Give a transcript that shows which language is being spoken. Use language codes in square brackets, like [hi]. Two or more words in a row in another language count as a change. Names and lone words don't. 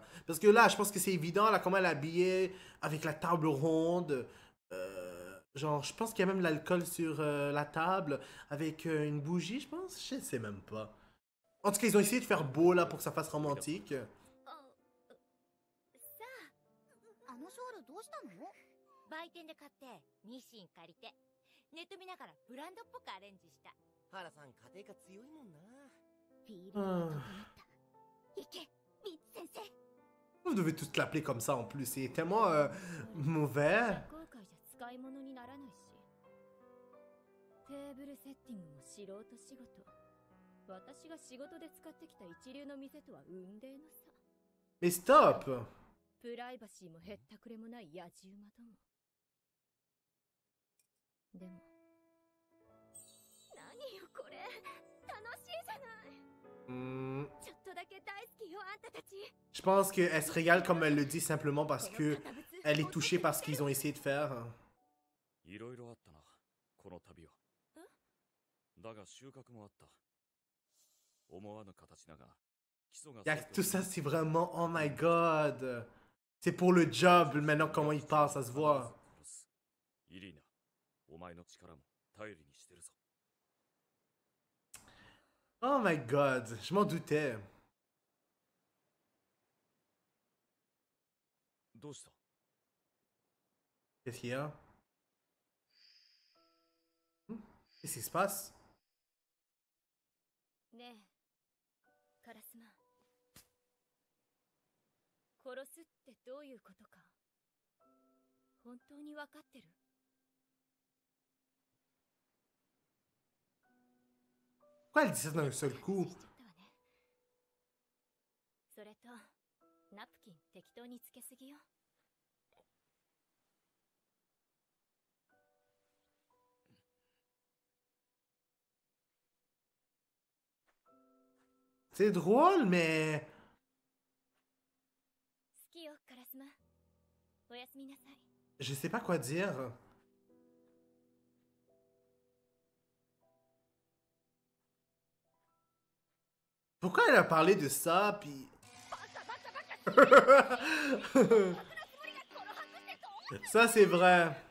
[fr] Parce que là, je pense que c'est évident, là, comment elle est habillée, avec la table ronde, genre, je pense qu'il y a même de l'alcool sur la table, avec une bougie, je pense, je sais même pas. En tout cas, ils ont essayé de faire beau là pour que ça fasse romantique. [ja] 売店で買ってミシン借りてネット見ながらブランドっぽくアレンジした。原さん家庭科強いもんな。フィーリングが整った。いけ、ビッツ先生。 [fr] Vous devez tous l'appeler comme ça en plus, c'est tellement mauvais. [ja] 社交界じゃ使い物にならないし。テーブルセッティングも素人仕事。私が仕事で使ってきた一流の店とは雲泥の差。 [fr] Mais stop! [ja] プライバシーもへったくれもない野獣馬ども。でも何よこれ、楽しいじゃない。ちょっとだけ大好きよあんたたち。 [fr] Je pense qu'elle se régale comme elle le dit simplement parce que elle est touchée par ce qu'ils ont essayé de faire. [ja] いろいろあったな、この旅は。だが収穫もあった。思わぬ形だが、基礎が。 [fr] Tout ça, c'est vraiment, [en] oh my god! [fr] C'est pour le job maintenant, comment il parle, ça se voit. [ja] イリーナ、お前の力も頼りにしてるぞ。 [en] Oh my god, [fr] je m'en doutais. [ja] どうした？ [fr] Qu'est-ce qu'il y a? Qu'est-ce qui se passe? [ja] ねえカラスマ、殺すってどういうことか本当に分かってる？ [fr] Pourquoi elle dit ça d'un seul coup? [ja] それとナプキン適当につけすぎよ。 [fr] C'est drôle, mais... [ja] 好きよカラスマ、おやすみなさい。 [fr] Je sais pas quoi dire. Pourquoi elle a parlé de ça, puis... Ça, c'est vrai.